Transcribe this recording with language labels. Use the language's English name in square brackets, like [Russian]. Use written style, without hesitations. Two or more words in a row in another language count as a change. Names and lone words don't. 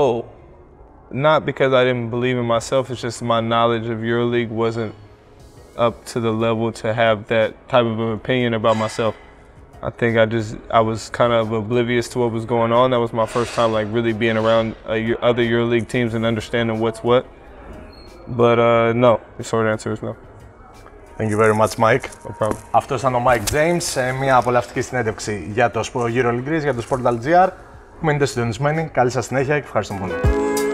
[English] Not because I didn't believe in myself, it's just my knowledge of Euroleague wasn't up to the level to have that type of an opinion about myself. I think I was kind of oblivious to what was going on. That was my first time like really being around other EuroLeague teams and understanding what's what. But no, the short answer is no. Thank you very much, Mike. No problem. [Greek] Αυτός ήταν ο Μάικ Τζέιμς, μια απολαυστική συνέντευξη για το EuroLeague, για το Sport.gr. Μείνετε συντονισμένοι, καλή σας συνέχεια και ευχαριστώ πολύ.